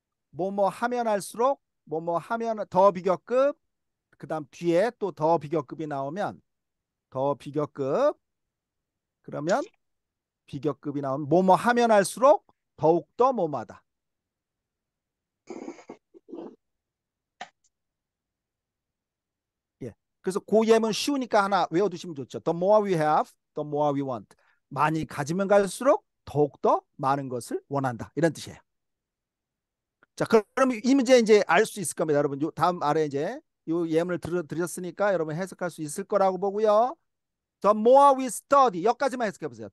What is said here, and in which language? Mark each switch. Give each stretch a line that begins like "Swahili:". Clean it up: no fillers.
Korean: 뭐뭐 하면 할수록 뭐뭐 하면 더 비교급, 그 다음 뒤에 또 더 비교급이 나오면 더 비교급, 그러면 비교급이 나오면 뭐뭐 하면 할수록 더욱더 뭐뭐하다. 예. 그래서 그 예문 쉬우니까 하나 외워두시면 좋죠.
English: The more we have, the more we want.
Korean: 많이 가지면 갈수록 더욱더 많은 것을 원한다. 이런 뜻이에요. 자, 그럼 이 문제 이제 알 수 있을 겁니다. 여러분, 다음 아래 이제 이 예문을 드렸으니까 여러분 해석할 수 있을 거라고 보고요.
English: The more we study.
Korean: 여기까지만 해석해 보세요.